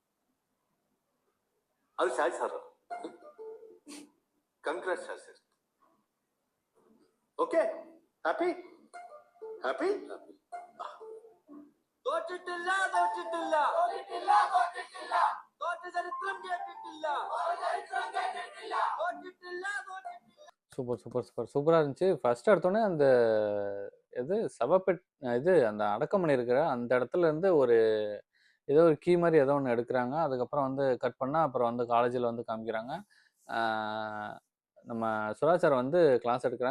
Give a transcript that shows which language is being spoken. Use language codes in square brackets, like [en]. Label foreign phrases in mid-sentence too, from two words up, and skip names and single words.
[ml] അത് ഷാജി സാറാണ്. കൺഗ്രാറ്റ്സ് ഷാജി സാർ. [en] okay, happy happy. [ml] തോറ്റിട്ടില്ല തോറ്റ ചരിത്രം കേട്ടിട്ടില്ല. [ta] சூப்பராக இருந்துச்சு. ஃபர்ஸ்ட் எடுத்தோடனே அந்த இது இது அந்த அடக்கம் பண்ணியிருக்கிற அந்த இடத்துல இருந்து ஏதோ ஒரு கீ மாதிரி ஏதோ ஒன்று எடுக்கிறாங்க. அதுக்கப்புறம் வந்து கட் பண்ணால் அப்புறம் வந்து காலேஜில் வந்து காமிக்கிறாங்க. நம்ம சுராஜ் சார் வந்து கிளாஸ் எடுக்கிறாங்க.